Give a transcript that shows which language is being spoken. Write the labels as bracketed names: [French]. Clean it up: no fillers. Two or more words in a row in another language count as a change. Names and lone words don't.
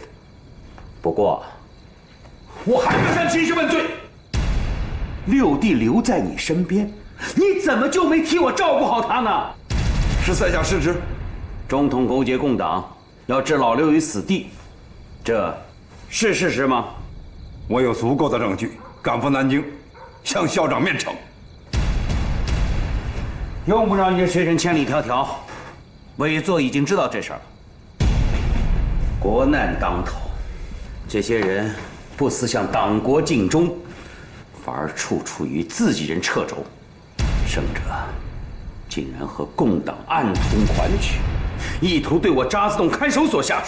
[Chinese] 不过，我还要向兴师问罪。六弟留在你身边，你怎么就没替我照顾好他呢？是在下失职。中统勾结共党，要置老六于死地，这是事實嗎？我有足夠的證據，趕赴南京，向校長面呈。用不着你這學生千里迢迢，委座已經知道這事兒了。國難當頭，這些人不思向黨國盡忠，反而處處與自己人掣肘，甚者竟然和共黨暗通款曲，意圖對我渣滓洞看守所下手。